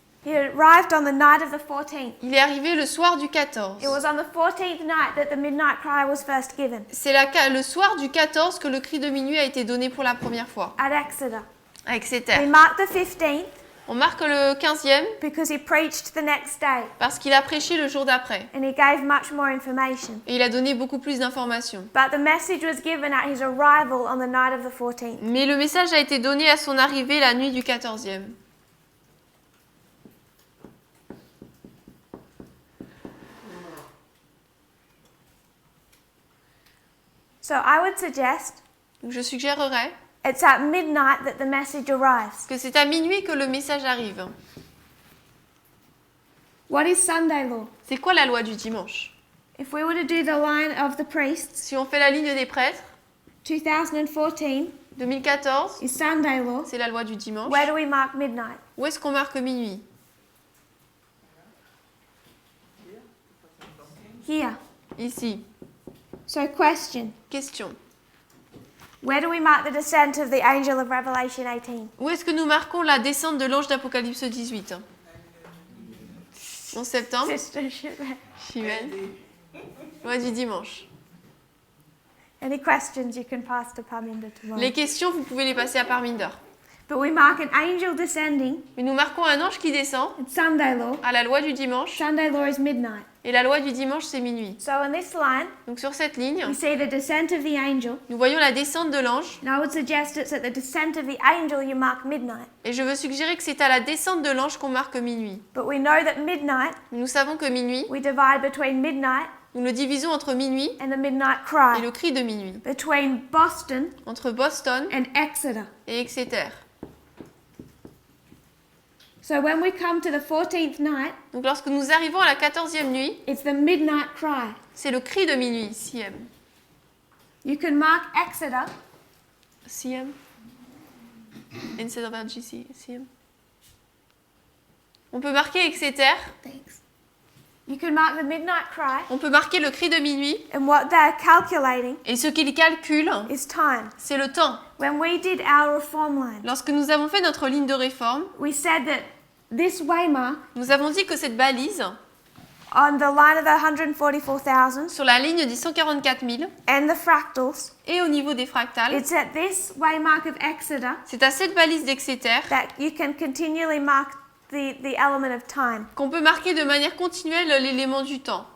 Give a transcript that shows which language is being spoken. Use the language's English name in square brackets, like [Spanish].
[English] He arrived on the night of the 14th. [French] Il est arrivé le soir du 14. [English] It was on the 14th night that the midnight cry was first given [French] C'est le soir du 14 que le cri de minuit a été donné pour la première fois [English] at Exeter. [French] à [English] We [French] Exeter. [English] mark the 15th [French] On marque le 15e [English] because he preached the next day [French] parce qu'il a prêché le jour d'après. [English] and he gave much more information. [French] Et il a donné beaucoup plus d'informations. [English] But the message was given at his arrival on the night of the 14th. [French] Mais le message a été donné à son arrivée la nuit du 14e. [English] So I would suggest [French] Donc je suggérerais [English] it's at midnight that the message arrives. [French] que c'est à minuit que le message arrive. [English] What is Sunday law? [French] C'est quoi la loi du dimanche? [English] If we were to do the line of the priests, [French] Si on fait la ligne des prêtres, [English] 2014 [French] 2014, [English] is Sunday law. [French] c'est la loi du dimanche. [English] Where do we mark midnight? [French] Où est-ce qu'on marque minuit? [English] Here. [French] Ici. [English] So question, [French] Question. Où [English] where do we mark the descent of the angel of Revelation 18? [French] est-ce que nous marquons la descente de l'ange d'Apocalypse 18? 11 septembre. [English] Sister Shipman. [French] Chimène. Loi du dimanche. [English] Any questions you can pass to Parminder tomorrow. [French] Les questions, vous pouvez les passer à Parminder. [English] But we mark an angel descending. [French] Mais nous marquons un ange qui descend [English] It's Sunday law. [French] à la loi du dimanche. [English] Sunday law is midnight. [French] Et la loi du dimanche, c'est minuit. [English] So on this line, [French] Donc sur cette ligne, [English] we see the descent of the angel. [French] nous voyons la descente de l'ange. [English] And I would suggest it's at the descent of the angel you mark midnight. [French] Et je veux suggérer que c'est à la descente de l'ange qu'on marque minuit. [English] But we know that midnight, [French] Mais nous savons que minuit, [English] we divide between midnight [French] nous le divisons entre minuit [English] and the midnight [French] et [English] cry. [French] le cri de minuit. [English] Between Boston [French] Entre Boston [English] and Exeter. [French] et Exeter. [English] So when we come to the 14th night, [French] Donc lorsque nous arrivons à la 14e nuit, [English] it's the midnight cry. [French] c'est le cri de minuit, CM. [English] You can mark Exeter CM Instead of RGC, CM. [French] On peut marquer Exeter, [English] You can mark the midnight cry, [French] on peut marquer le cri de minuit, [English] and what they're calculating [French] et ce qu'il calcule, [English] is time. [French] c'est le temps. [English] When we did our reform line, [French] Lorsque nous avons fait notre ligne de réforme, [English] we said that this waymark [French] nous avons dit que cette balise, [English] on the line of the 144,000 [French] sur la ligne des 144 000, [English] and the fractals, [French] et au niveau des fractales, [English] it's at this waymark of Exeter [French] c'est à cette balise d'Exeter [English] that you can continually mark the element of time. [French] qu'on peut marquer de manière continuelle l'élément du temps.